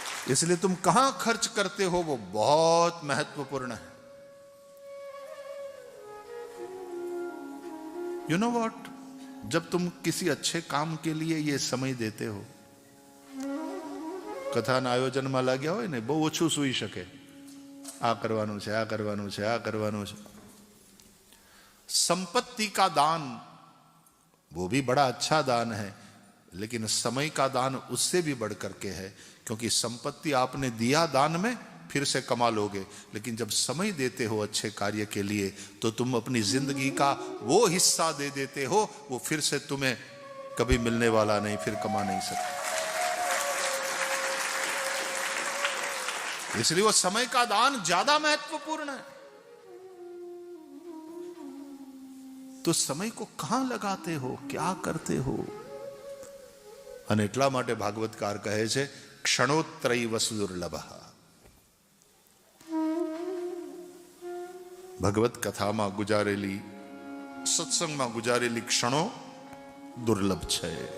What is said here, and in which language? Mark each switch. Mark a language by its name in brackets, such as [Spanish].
[Hindi] इसलिए तुम कहां खर्च करते हो वो बहुत महत्वपूर्ण है. [English] you know what, [Hindi] जब तुम किसी अच्छे काम के लिए ये समय देते हो, [Gujarati] કથાના આયોજનમાં લાગ્યા હોય ને, બહુ ઓછું સૂઈ શકે. આ કરવાનું છે, આ કરવાનું છે, આ કરવાનું છે. [Hindi] संपत्ति का दान वो भी बड़ा अच्छा दान है, लेकिन समय का दान उससे भी बढ़ करके है, क्योंकि संपत्ति आपने दिया दान में, फिर से कमा लोगे, लेकिन जब समय देते हो अच्छे कार्य के लिए तो तुम अपनी जिंदगी का वो हिस्सा दे देते हो, वो फिर से तुम्हें कभी मिलने वाला नहीं, फिर कमा नहीं सकते। इसलिए वो समय का दान ज्यादा महत्वपूर्ण है। तो समय को कहां लगाते हो, क्या करते हो? [Gujarati] અને એટલા માટે ભાગવતકાર કહે છે [Sanskrit] ક્ષણોત્તરૈ વસુદુર્લભ। [Gujarati] ભગવત કથામાં ગુજારેલી, સત્સંગમાં ગુજારેલી ક્ષણો દુર્લભ છે।